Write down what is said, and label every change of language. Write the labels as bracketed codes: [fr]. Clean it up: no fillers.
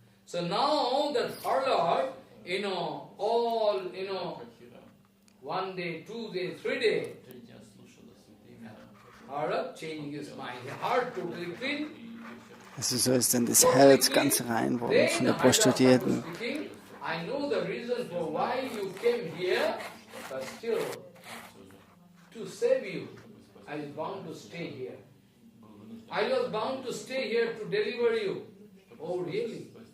[en] So now that our Lord, all, 1 day, 2 days, 3 days, our Lord changing his mind. The heart totally clean. [de] Also so ist dann das Herz ganz rein worden von der Prostituierten. [en] I know the reason for why you came here, but still, to save you, I was bound to stay here. I was bound to stay here to deliver you. Oh, really?